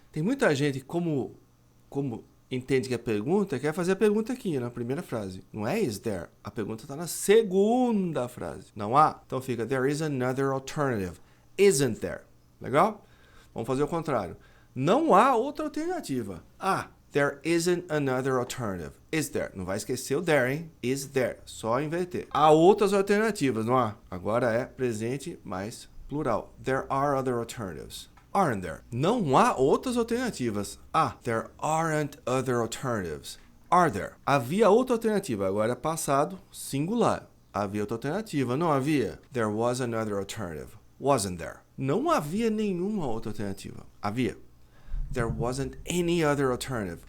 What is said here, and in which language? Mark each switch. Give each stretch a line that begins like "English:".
Portuguese: Tem muita gente, como entende que é pergunta, quer fazer a pergunta aqui na primeira frase. Não é
English: is there.
Portuguese: A pergunta está na segunda frase. Não há? Então fica
English: there is another alternative. Isn't there?
Portuguese: Legal? Vamos fazer o contrário. Não há outra alternativa.
English: There isn't another alternative. Is there?
Portuguese: Não vai esquecer o there, hein?
English: Is there.
Portuguese: Só inverter. Há outras alternativas, não há? Agora é presente mais plural.
English: There are other alternatives. Aren't there?
Portuguese: Não há outras alternativas.
English: There aren't other alternatives. Are there?
Portuguese: Havia outra alternativa. Agora é passado singular. Havia outra alternativa. Não havia?
English: There was another alternative. Wasn't there?
Portuguese: Não havia nenhuma outra alternativa. Havia.
English: There wasn't any other alternative.